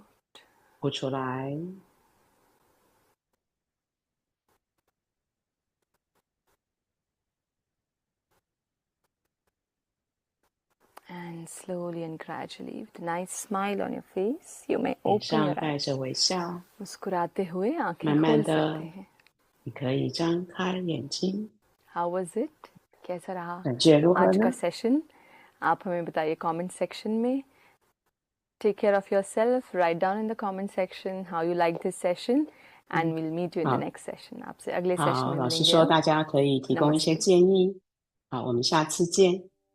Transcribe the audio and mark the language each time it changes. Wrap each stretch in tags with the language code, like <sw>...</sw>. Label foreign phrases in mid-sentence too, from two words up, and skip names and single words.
<zh>呼出来。</zh> <en>And slowly and gradually, with a nice smile on your face, you may</en> <zh>脸</zh> <en>open</en> <zh>上</zh> <en>your</en> <zh>带</zh> <en>eyes.</en> <zh>着微笑，</zh> <hi>मुस्कुराते हुए आंखें</hi> <zh>慢</zh> <hi>खोल</hi> <zh>慢的</zh> <hi>सकते हैं.</hi> <zh>你可以张开眼睛。</zh> <en>How was it?</en> <hi>कैसा रहा</hi> <zh>感觉如何</zh> <hi>आज का</hi> <zh>呢？</zh> <hi>सेशन? आप हमें बताइए</hi> <en>comment section</en> <hi>में.</hi> <en>Take care of yourself. Write down in the comment section how you like this session, and we'll meet you in the</en> <zh>好</zh> <en>next session.</en> <hi>आपसे अगले</hi> <zh>好，</zh> <hi>सेशन में</hi> <zh>老师</zh> <hi>मिलेंगे</hi> <zh>说</zh> <hi>हम.</hi> <zh>大家可以提供一些</zh> <hi>Namaste.</hi> <zh>建议。好，我们下次见。</zh>